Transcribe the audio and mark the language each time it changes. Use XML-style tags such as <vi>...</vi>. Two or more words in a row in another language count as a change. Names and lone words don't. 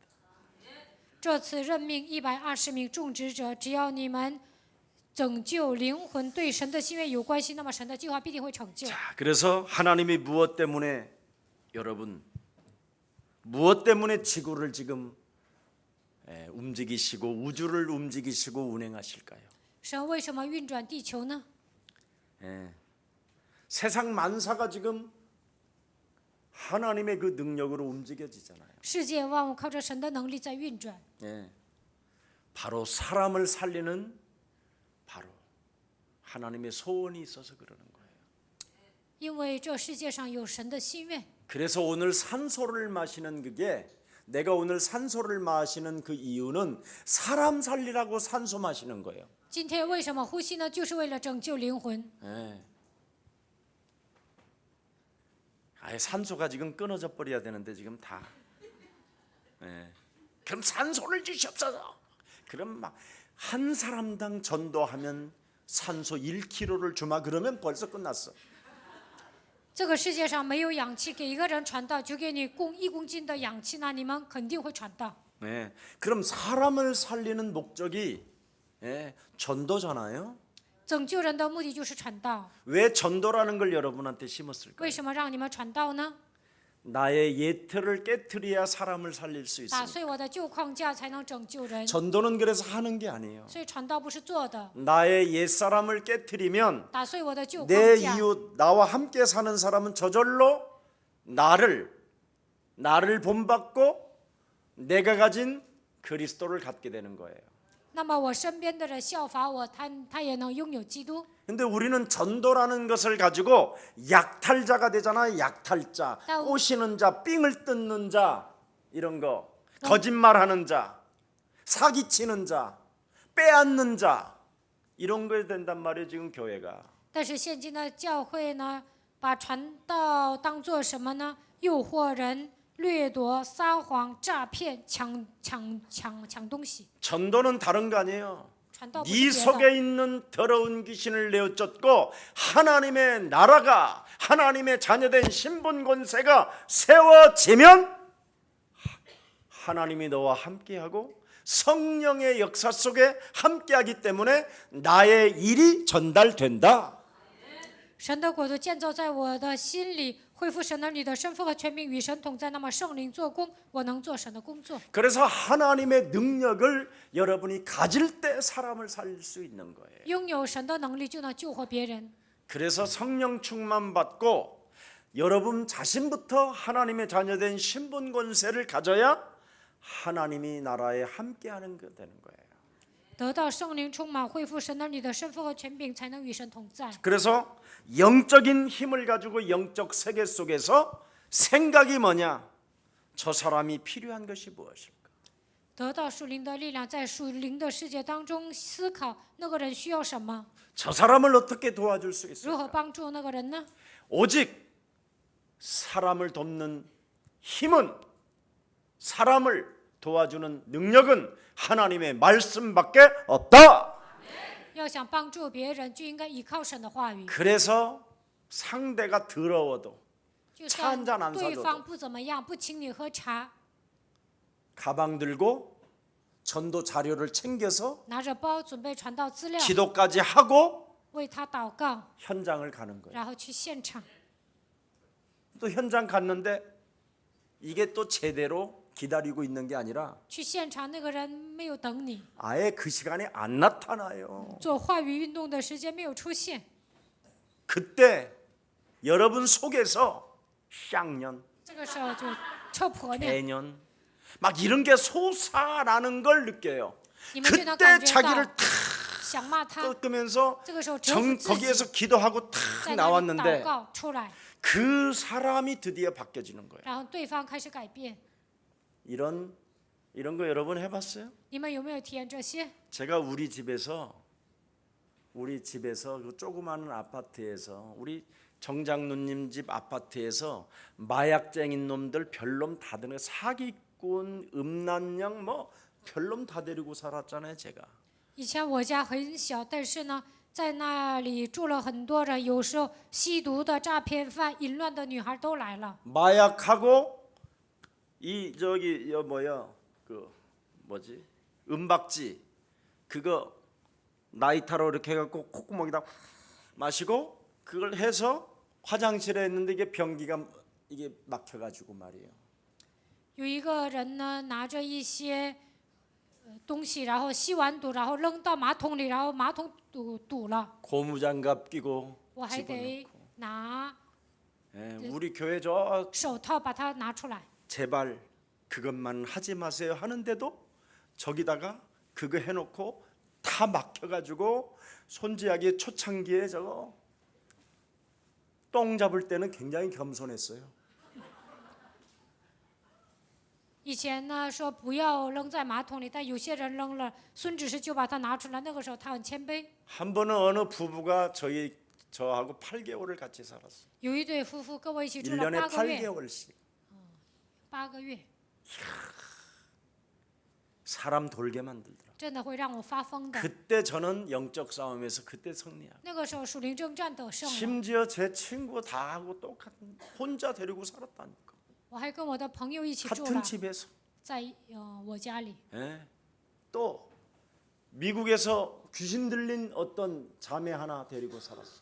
<zh>这次任命120名种植者，只要你们拯救灵魂对神的心愿有关系，那么神的计划必定会成就。</zh> <ko>자, 그래서 하나님이 무엇 때문에 여러분 무엇 때문에 지구를 지금 움직이시고 우주를 움직이시고 운행하실까요?</ko> <zh>神为什么运转地球呢？</zh> <ko>세상 만사가 지금 하나님의 그 능력으로 움직여지잖아요.</ko> <zh>世界万物靠着神的能力在运转。</zh> <ko>예. 바로 사람을 살리는 바로 하나님의 소원이 있어서 그러는 거예요.</ko> <zh>因为这世界上有神的心愿。</zh> <ko>그래서 오늘 산소를 마시는 그게 내가 오늘 산소를 마시는 그 이유는 사람 살리라고 산소 마시는 거예요.</ko> <zh>今天为什么呼吸呢？就是为了拯救灵魂。</zh> <ko>예. 아예 산소가 지금 끊어져 버려야 되는데 지금 다. 예. 그럼 산소를 주시옵소서. 그럼 막 한 사람당 전도하면 산소 1kg를 주마 그러면 벌써 끝났어.</ko> <zh>这个世界上没有氧气，给一个人传道就给你供1公斤的氧气，那你们肯定会传道。</zh> <ko>네, 그럼 사람을 살리는 목적이 전도잖아요.</ko> <zh>拯救人的目的就是传道。</zh> <ko>왜 전도라는 걸 여러분한테 심었을까요?</ko> <zh>为什么让你们传道呢？</zh> <ko>나의 예틀을 깨트려야 사람을 살릴 수</ko> <zh>打</zh> <ko>있습니다.</ko> <zh>碎我的旧框架才能拯救人，</zh> <ko>전도는 그래서 하는 게 아니에요.</ko> <zh>所以传道不是做的。</zh> <ko>나의 옛사람을 깨트리면</ko> <zh>打碎我的旧</zh> <ko>내</ko> <zh>框架，</zh> <ko>이웃 나와 함께 사는 사람은 저절로 나를 본받고 내가 가진 그리스도를 갖게 되는 거예요.</ko> <zh>那么我身边的人效法我，他也能拥有基督。</zh> <ko>근데 우리는 전도라는 것을 가지고 약탈자가 되잖아요. 약탈자, 꼬시는 자, 삥을 뜯는 자, 이런 거, 거짓말하는 자, 사기치는 자, 빼앗는 자, 이런 거에 된단 말이에요. 지금 교회가.</ko> <zh>但是现今的教会呢，把传道当做什么呢？诱惑人、掠夺、撒谎、诈骗、抢东西。</zh> <ko>전도는 다른 거 아니에요.</ko> <zh>传道不</zh> <ko>네</ko> <zh>是别的，</zh> <ko>속에 있는 더러운 귀신을 내어쫓고 하나님의 나라가 하나님의 자녀된 신분 권세가 세워지면 하나님이 너와 함께하고 성령의 역사 속에 함께하기 때문에 나의 일이 전달된다.</ko> <zh>神的国度建造在我的心里，恢复神儿女的身份和权柄，与神同在。那么圣灵做工，我能做神的工作。</zh> <ko>그래서 하나님의 능력을 여러분이 가질 때 사람을 살릴 수 있는 거예요.</ko> <zh>拥有神的能力，就能救活别人。</zh> <ko>그래서 성령 충만 받고 여러분 자신부터 하나님의 자녀된 신분 권세를 가져야 하나님이 나라에 함께하는 게 되는 거예요.</ko> <zh>得到圣灵充满，恢复神儿女的身份和权柄，才能与神同在。</zh> <ko>그래서 영적인 힘을 가지고 영적 세계 속에서 생각이 뭐냐? 저 사람이 필요한 것이 무엇일까?</ko> <zh>得到属灵的力量，在属灵的世界当中思考那个人需要什么，</zh> <ko>저 사람을 어떻게 도와줄 수</ko> <zh>如何</zh> <ko>있을까?</ko> <zh>帮助那个人呢？</zh> <ko>오직 사람을 돕는 힘은 사람을 도와주는 능력은 하나님의 말씀밖에 없다.</ko> <zh>要想帮助别人，就应该依靠神的话语。</zh> <ko>그래서 상대가 더러워도</ko> <zh>就</zh> <ko>차</ko> <zh>算</zh> <ko>한잔안</ko> <zh>对</zh> <ko>사줘도</ko> <zh>方不怎么样，不请你喝茶，</zh> <ko>가방 들고 전도 자료를 챙겨서</ko> <zh>拿着包准备传道资料，</zh> <ko>기도까지 하고</ko> <zh>为他祷告，</zh> <ko>현장을 가는 거예요.</ko> <zh>然后去现场。</zh> <ko>또 현장 갔는데 이게 또 제대로 기다리고 있는 게 아니라</ko> <zh>去现场，那个人没有等你，</zh> <ko>아예 그 시간에 안 나타나요.</ko> <zh>做话语运动的时间没有出现。</zh> <ko>그때 여러분 속에서 쌍년,</ko> <zh>这个时候就臭婆娘，</zh> <ko>개년 막 이런 게 솟아나는 걸 느껴요.</ko> <zh>你们就能</zh> <ko>그때</ko> <zh>感觉</zh> <ko>자기를</ko> <zh>到</zh> <ko>탁</ko> <zh>想骂他，</zh> <ko>꺾으면서</ko> <zh>这个时候折服自己，</zh> <ko>거기에서 기도하고 탁</ko> <zh>在那里祷</zh> <ko>나왔는데</ko> <zh>告出来，</zh> <ko>그 사람이 드디어 바뀌어지는 거예요.</ko> <zh>然后对方开始改变。</zh> <ko>이런 거 여러분 해봤어요?</ko> <zh>你们有没有体验这些？</zh> <ko>제가 우리 집에서 그 조그마한 아파트에서 우리 정장누님 집 아파트에서 마약쟁인 놈들 별놈 다 데리고 사기꾼, 음란령 뭐 별놈 다 데리고 살았잖아요 제가.</ko> <zh>以前我家很小，但是呢，在那里住了很多人，有时候吸毒的、诈骗犯、淫乱的女孩都来了。</zh> <ko>마약하고 이 저기 뭐야 그 뭐지 은박지 그거 나이타로 이렇게 해갖고 콧구멍에다 마시고 그걸 해서 화장실에 있는데 이게 변기가 이게 막혀가지고 말이에요.</ko> <zh>有一个人呢，拿着一些东西，然后吸完毒，然后扔到马桶里，然后马桶堵了，</zh> <ko>고무장갑 끼고</ko> <zh>我还得</zh> <ko>집어넣고.</ko> <zh>拿</zh> <ko>우리 교회 저</ko> <zh>手套把它拿出来。</zh> <ko>제발 그것만 하지 마세요 하는데도 저기다가 그거 해놓고 다 막혀가지고 손지하기 초창기에 저거 똥 잡을 때는 굉장히 겸손했어요.</ko> <zh>以前呢说不要扔在马桶里，但有些人扔了，孙执事就把它拿出来。那个时候他很谦卑。</zh> <ko>한 번은 어느 부부가 저하고 8개월을 같이 살았어요.</ko> <zh>有一对夫妇跟我一起住了</zh> <ko>1년에</ko> <zh>8个月，</zh> <ko>8개월씩.</ko> <zh>8个月，</zh> <ko>사람 돌게 만들더라.</ko> <zh>真的会让我发疯的。</zh> <ko>그때 저는 영적 싸움에서 그때 승리하고</ko> <zh>那个时候属灵征战得胜了，</zh> <ko>심지어 제 친구 다 하고 똑같은 혼자 데리고 살았다니까.</ko> <zh>我还跟我的朋友一起住</zh> <ko>같은</ko> <zh>了，</zh> <ko>집에서.</ko> <zh>在我家里。</zh> <ko>예. 또 미국에서 귀신 들린 어떤 자매 하나 데리고 살았어.</ko>